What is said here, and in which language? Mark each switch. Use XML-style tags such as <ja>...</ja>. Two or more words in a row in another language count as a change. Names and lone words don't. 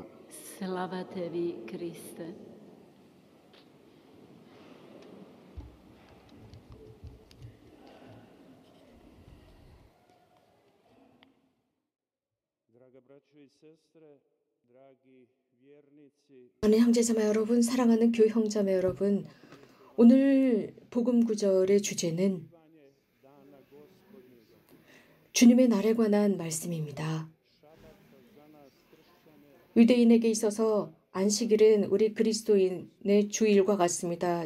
<hr>Slava tebi, Kriste. Draga braćo i sestre, dragi vjernici.</hr> <ko>사랑하는 형제자매 여러분, 사랑하는 교회 형제자매 여러분, 오늘 복음 구절의 주제는 주님의 날에 관한 말씀입니다. 유대인에게 있어서 안식일은 우리 그리스도인의 주일과 같습니다.</ko>